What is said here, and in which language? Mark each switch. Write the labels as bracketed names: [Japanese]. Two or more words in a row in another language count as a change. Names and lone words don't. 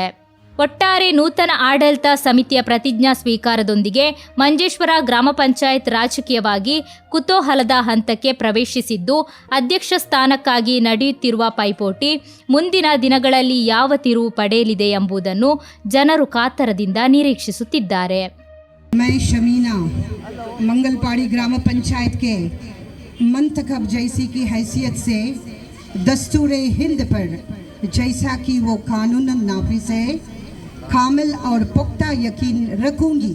[Kannada] ಒಟ್ಟಾರೆ ನೂತನ ಆಡಳಿತ ಸಮಿತಿಯ ಪ್ರತಿಜ್ಞಾ ಸ್ವೀಕಾರದೊಂದಿಗೆ ಮಂಜೇಶ್ವರ ಗ್ರಾಮ ಪಂಚಾಯತ್ ರಾಜಕೀಯವಾಗಿ ಕುತೂಹಲದ ಹಂತಕ್ಕೆ ಪ್ರವೇಶಿಸಿದ್ದು, ಅಧ್ಯಕ್ಷ ಸ್ಥಾನಕ್ಕಾಗಿ ನಡೆಯುತ್ತಿರುವ ಪೈಪೋಟಿ ಮುಂದಿನ ದಿನಗಳಲ್ಲಿ ಯಾವ ತಿರುವು ಪಡೆಯಲಿದೆ ಎಂಬುದನ್ನು ಜನರು ಕಾತರದಿಂದ ನಿರೀಕ್ಷಿಸುತ್ತಿದ್ದಾರೆ. [Urdu] میں شمینہ منگل پاڑی گرام پنچایت کے منتخب جیسی کی حیثیت سے دستورِ ہند پر جیسا کہ وہ قانون نافذ ہے کامل اور پختہ یقین رکھوں گی.